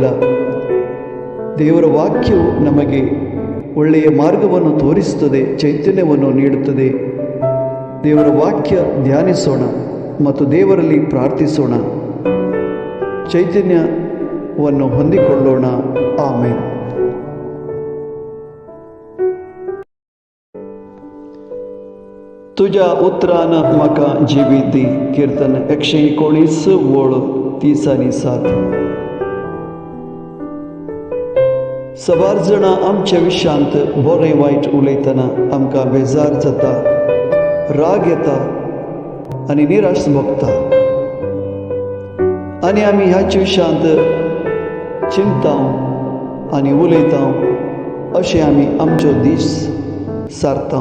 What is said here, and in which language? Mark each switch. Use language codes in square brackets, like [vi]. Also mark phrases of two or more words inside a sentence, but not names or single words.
[kn] ದೇವರ ವಾಕ್ಯವು ನಮಗೆ ಒಳ್ಳೆಯ ಮಾರ್ಗವನ್ನು ತೋರಿಸುತ್ತದೆ, ಚೈತನ್ಯವನ್ನು ನೀಡುತ್ತದೆ. ದೇವರ ವಾಕ್ಯ ಧ್ಯಾನಿಸೋಣ ಮತ್ತು ದೇವರಲ್ಲಿ ಪ್ರಾರ್ಥಿಸೋಣ, ಚೈತನ್ಯವನ್ನು ಹೊಂದಿಕೊಳ್ಳೋಣ. ಆಮೆನ್. [kok] तुझ्या उतरानं म्हाका जिवीत दी. [mr] कीर्तन 119 ओळ 30 आणि 7. [kok] सवार जाणां आमच्या विशांत बरें वायट उलयतना आमकां बेजार जाता, राग येता आनी निराश भोगता आनी आमी ह्याच विशांत चिंतां आनी उलयता अशें आमी आमचो दीस सारता.